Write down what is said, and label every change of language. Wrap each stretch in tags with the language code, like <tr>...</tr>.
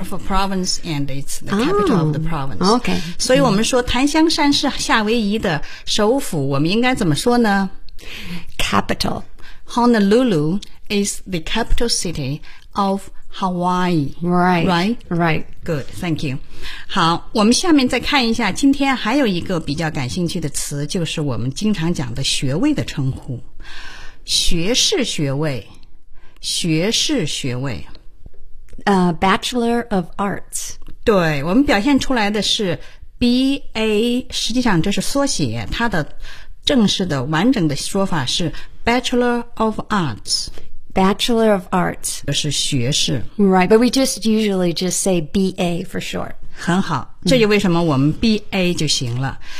<en>for province and it's the capital of the province. Okay，</en> <zh>所以我们说檀香山是夏威夷的首府，我们应该怎么说呢？</zh> <en>Capital， Honolulu is the capital city of Hawaii. Right. Good. Thank you.</en> <zh>好，我们下面再看一下，今天还有一个比较感兴趣的词，就是我们经常讲的学位的称呼，学士学位。学士学位</zh> <en>Bachelor of Arts，</en> <zh>对，我们表现出来的是 BA， 实际上这是缩写，它的正式的完整的说法是 Bachelor of Arts。</zh> <en>Bachelor of Arts</en> <zh>就是学士。</zh> <en>Right， but we just usually just say BA for short。</en> <zh>很好，这就为什么我们 BA 就行了。</zh>